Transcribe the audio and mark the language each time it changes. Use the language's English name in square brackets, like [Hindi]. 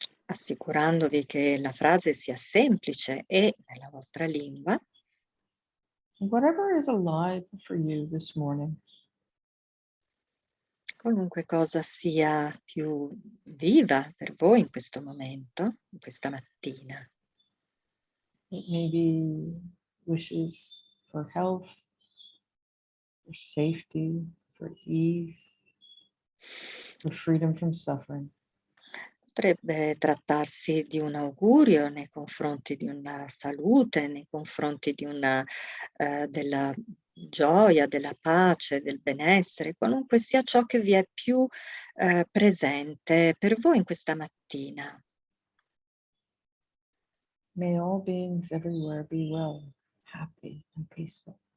[Italian] Assicurandovi che la frase sia semplice e nella vostra lingua. [English] Whatever is alive for you this morning. [Italian] Qualunque cosa sia più viva per voi in questo momento, in questa mattina. [English] It may be wishes for health, for safety, for ease, for freedom from suffering. [Italian] Potrebbe trattarsi di un augurio nei confronti di una salute, nei confronti di una della gioia, della pace, del benessere, qualunque sia ciò che vi è più, presente per voi in questa mattina. [English] May all beings everywhere be well, happy, and peaceful.